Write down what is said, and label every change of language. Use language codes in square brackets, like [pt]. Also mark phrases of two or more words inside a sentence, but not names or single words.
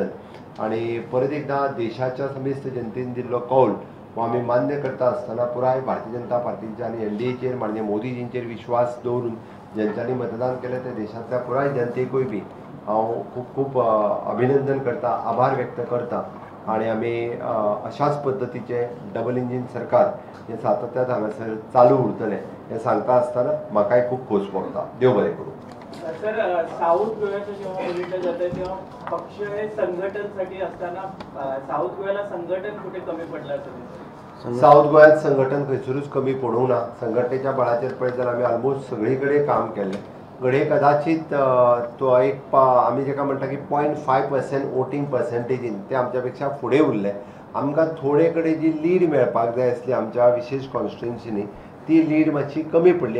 [kok] आणि परत एकदा देशाच्या समेस्त जनतेन दिल्लो कौल हो आमी मान्य करता आसतना पुराय भारतीय जनता पार्टीच्या आनी NDAचेर माननीय मोदीजींचेर विश्वास दवरून ज्यांच्यांनी मतदान केलें ते देशांतल्या पुराय जनतेकूय बी हांव खूब खूब अभिनंदन करता, आभार व्यक्त करता. आणि आमी अशाच पद्दतीचे [en] double engine [kok] सरकार हे सातत्यान हांगासर चालू उरतलें हें सांगता आसतना म्हाकाय खूब खोस भोगता. देव बरें करूं. [mr] सर, साऊथ गोव्याचं जेव्हा बघितलं जातं तेव्हा पक्ष हे संघटनसाठी असताना साऊथ गोव्याला संघटन कुठे कमी पडलं असं [kok] साऊथ गोव्यात संघटन खंयसरूच कमी पडूंक ना. संघटनेच्या बळाचेर पळयत जाल्यार आमी ऑलमोस्ट सगळी कडेन काम केल्लें. घडये कदाचित तो एक आमी जेका म्हणटा की 0.5% [en] voting percentage [kok] ते आमच्या पेक्षा फुडें उरले. आमकां थोडे कडेन जी लीड मेळपाक जाय आसली आमच्या विशेष कॉन्स्टिट्युन्सीनी ती लीड मातशी कमी पडली.